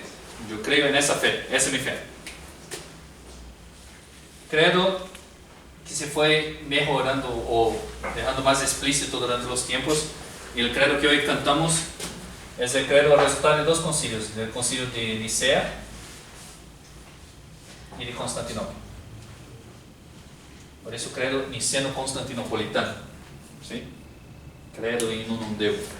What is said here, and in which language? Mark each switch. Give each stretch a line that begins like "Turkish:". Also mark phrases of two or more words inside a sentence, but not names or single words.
Spanish: Yo creo en esa fe, esa es mi fe. Credo que se fue mejorando o dejando más explícito durante los tiempos. Y el credo que hoy cantamos es el credo resultado de dos concilios, del concilio de Nicea y de Constantinopla. Por eso credo niceno-constantinopolitano, ¿sí?
Latin: Credo in unum Deum.